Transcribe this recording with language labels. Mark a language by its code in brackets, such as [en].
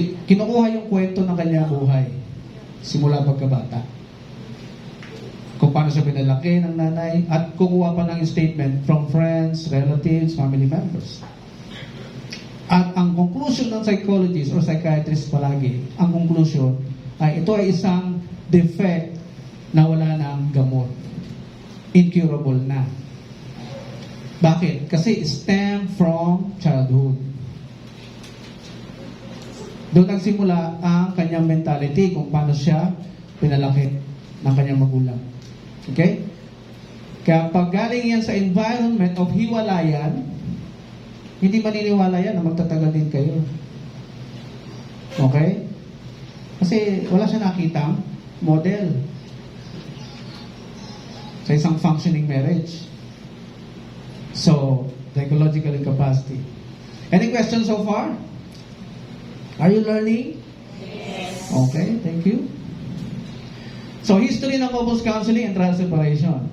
[tl] Kinukuha yung kwento ng kanyang buhay simula pagkabata. Kung paano siya pinalaki ng nanay at kukuha pa ng [en] statement from friends, relatives, family members. [tl] At ang conclusion ng psychologist or psychiatrist palagi, ang conclusion ay ito ay isang defect na wala ng gamot. Incurable na. Bakit? Kasi [en] stem from childhood. [tl] Doon nagsimula ang kanyang mentality kung paano siya pinalaki ng kanyang magulang. Okay? Kaya pag galing yan sa [en] environment of [tl] hiwalayan, hindi maniniwala yan na magtatagal din kayo. Okay? Kasi wala siya nakitang model sa isang functioning marriage. [en] So, psychological incapacity. Any questions so far? Are you learning? Yes. Okay, thank you. So, history ng couples counseling and trial separation.